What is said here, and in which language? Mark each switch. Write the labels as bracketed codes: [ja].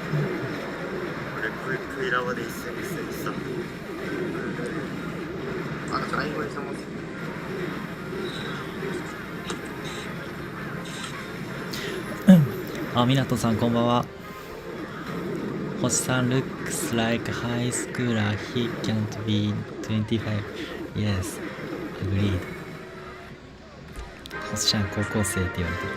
[ja] これクイラボで一緒にした。あ、じゃあ英語にしますあ、みなとさんこんばんは。 [en] 星さん looks like high schooler. He can't be 25. Yes, agreed. [ja] 星ちゃん高校生って言われてる。